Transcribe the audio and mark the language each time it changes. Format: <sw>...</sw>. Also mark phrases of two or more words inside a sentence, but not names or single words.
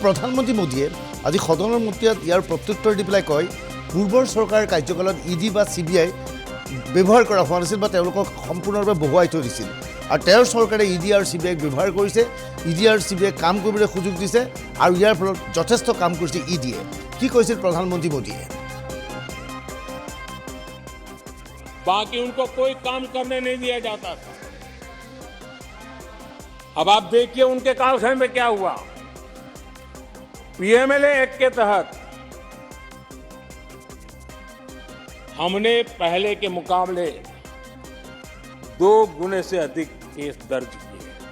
<as>প্ৰধানমন্ত্ৰী মোদীয়ে আজি সদনৰ মজিয়াত ইয়াৰ প্ৰত্যুত্তৰ দি পেলাই কয় পূৰ্বৰ চৰকাৰৰ কাৰ্যকালত ইডি বা CBI ব্যৱহাৰ কৰা হোৱা নাছিল বা তেওঁলোকক সম্পূৰ্ণৰূপে বহুৱাই থৈ দিছিল, আৰু তেওঁৰ চৰকাৰে ইডি আৰু CBIক ব্যৱহাৰ কৰিছে, ইডি আৰু CBI কাম কৰিবলৈ সুযোগ দিছে, আৰু ইয়াৰ ফলত যথেষ্ট কাম কৰিছে ইডিয়ে। কি কৈছিল প্ৰধানমন্ত্ৰী মোদীয়ে?</as> <hi>बाकी उनको कोई काम करने नहीं दिया जाता था। अब आप देखिए उनके कालखंड में क्या हुआ। PMLA एक्ट के तहत हमने पहले के मुकाबले 2 गुने से अधिक केस दर्ज किए।</hi>